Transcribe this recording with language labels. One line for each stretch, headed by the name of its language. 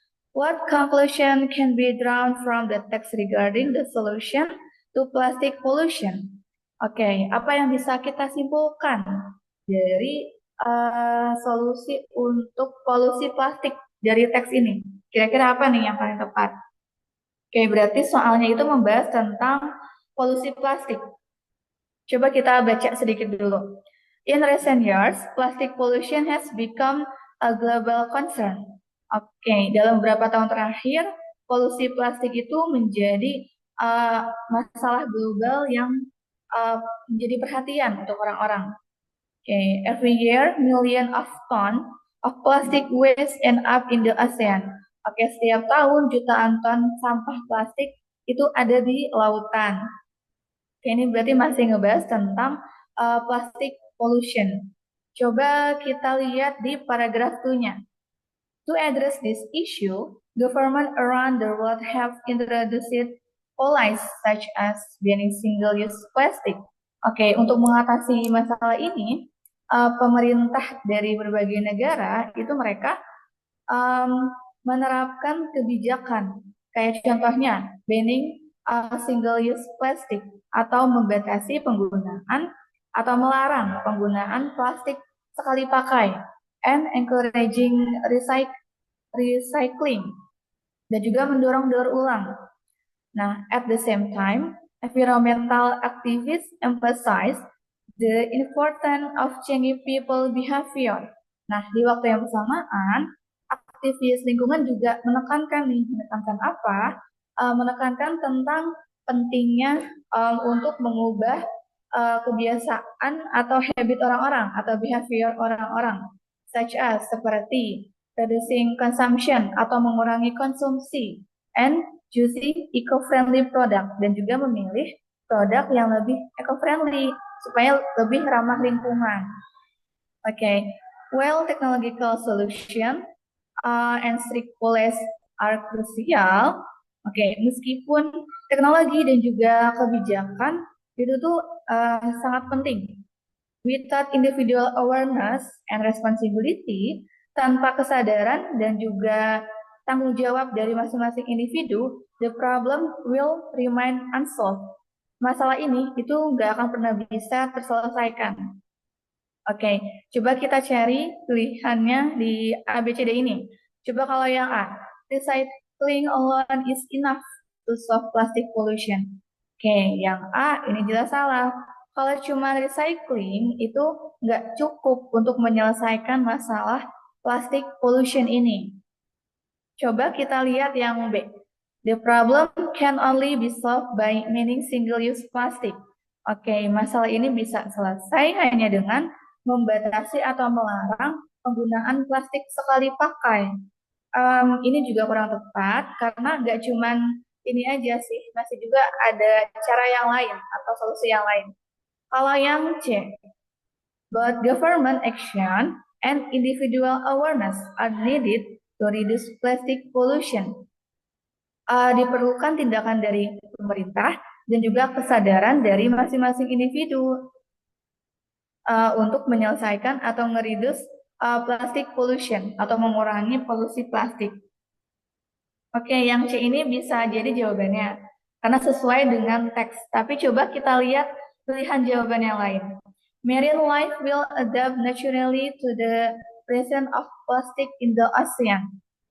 English: What conclusion can be drawn from the text regarding the solution to plastic pollution?
Indonesian: Apa yang bisa kita simpulkan dari solusi untuk polusi plastik dari teks ini? Kira-kira apa nih yang paling tepat? Berarti soalnya itu membahas tentang polusi plastik. Coba kita baca sedikit dulu.
English: In recent years, plastic pollution has become a global concern.
Indonesian: Oke, dalam beberapa tahun terakhir, polusi plastik itu menjadi masalah global yang menjadi perhatian untuk orang-orang.
English: Okay, every year, million of ton of plastic waste end up in the ocean.
Indonesian: Oke, setiap tahun jutaan ton sampah plastik itu ada di lautan. Oke, ini berarti masih ngebahas tentang plastic pollution. Coba kita lihat di paragraf 2-nya.
English: To address this issue, government around the world have introduced policies such as banning single-use plastic.
Indonesian: Oke, untuk mengatasi masalah ini, pemerintah dari berbagai negara itu mereka menerapkan kebijakan. Kayak contohnya,
English: banning single-use plastic
Indonesian: atau membatasi penggunaan atau melarang penggunaan plastik sekali pakai
English: and encouraging recycling
Indonesian: dan juga mendorong daur ulang.
English: Nah, at the same time, environmental activists emphasize the importance of changing people behavior.
Indonesian: Nah, di waktu yang bersamaan, aktivis lingkungan juga menekankan apa? Menekankan tentang pentingnya untuk mengubah kebiasaan atau habit orang-orang atau behavior orang-orang,
English: such as
Indonesian: seperti
English: reducing consumption
Indonesian: atau mengurangi konsumsi,
English: and choosing eco-friendly product
Indonesian: dan juga memilih produk yang lebih eco-friendly supaya lebih ramah lingkungan.
English: Okay, while technological solution and strict policies are crucial.
Indonesian: Meskipun teknologi dan juga kebijakan itu tuh sangat penting.
English: Without individual awareness and responsibility,
Indonesian: tanpa kesadaran dan juga tanggung jawab dari masing-masing individu,
English: the problem will remain unsolved.
Indonesian: Masalah ini itu nggak akan pernah bisa terselesaikan. Coba kita cari pilihannya di ABCD ini. Coba kalau yang A,
English: recycling alone is enough to solve plastic pollution.
Indonesian: Yang A ini jelas salah. Kalau cuma recycling itu nggak cukup untuk menyelesaikan masalah plastic pollution ini. Coba kita lihat yang B.
English: The problem can only be solved by banning single-use plastic.
Indonesian: Masalah ini bisa selesai hanya dengan membatasi atau melarang penggunaan plastik sekali pakai. Ini juga kurang tepat karena nggak cuman ini aja sih, masih juga ada cara yang lain atau solusi yang lain. Kalau yang C,
English: both government action and individual awareness are needed to reduce plastic pollution.
Indonesian: Diperlukan tindakan dari pemerintah dan juga kesadaran dari masing-masing individu untuk menyelesaikan atau ngeridus plastic pollution atau mengurangi polusi plastik. Yang C ini bisa jadi jawabannya karena sesuai dengan teks. Tapi coba kita lihat pilihan jawaban yang lain.
English: Marine life will adapt naturally to the presence of plastic in the ocean.